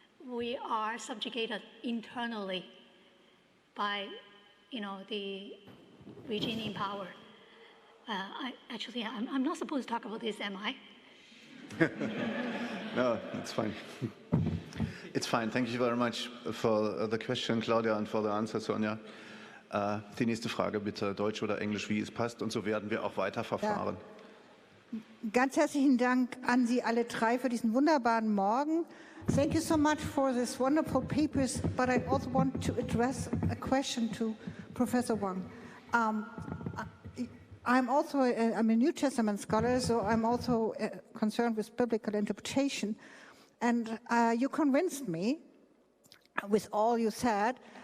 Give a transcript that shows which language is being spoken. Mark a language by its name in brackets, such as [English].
[English] We are subjugated internally by, the regime in power. I'm not supposed to talk about this, am I? No, it's fine. It's fine. Thank you very much for the question, Claudia, and for the answer, Sonja. [German] Die nächste Frage bitte, Deutsch oder Englisch, wie es passt. Und so werden wir auch weiter verfahren. Ja. Ganz herzlichen Dank an Sie alle drei für diesen wunderbaren Morgen. [English] Thank you so much for this wonderful papers, but I also want to address a question to Professor Wang. I'm a New Testament scholar, so I'm also concerned with biblical interpretation. And you convinced me with all you said.